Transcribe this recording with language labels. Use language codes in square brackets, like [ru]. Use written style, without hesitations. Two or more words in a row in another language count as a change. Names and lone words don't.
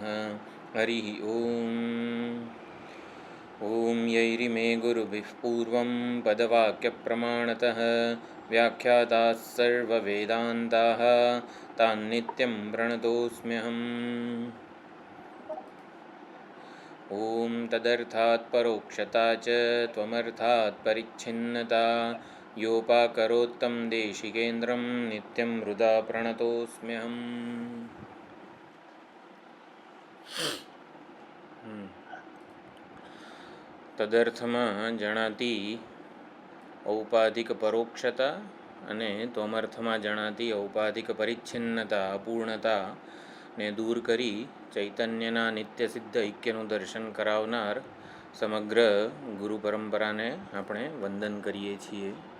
[sa] हरिः ॐ यैरिमे गुरुभिः पूर्वं पदवाक्यप्रमाणतः व्याख्याताः सर्ववेदान्ताः तान्नित्यं प्रणतोऽस्म्यहम्। ॐ तदर्थात् परोक्षता च त्वमर्थात् परिच्छिन्नता योपाकरोत्तं देशिकेन्द्रं नित्यं हृदा प्रणतोऽस्म्यहम्। [gu] તદર્થમાં જણાતી ઔપાધિક પરોક્ષતા અને ત્વમર્થમાં જણાતી ઔપાધિક પરિચ્છિન્નતા અપૂર્ણતા ને દૂર કરી ચૈતન્યના નિત્યસિદ્ધ ઐક્યનું દર્શન કરાવનાર સમગ્ર ગુરુ પરંપરાને આપણે વંદન કરીએ છીએ.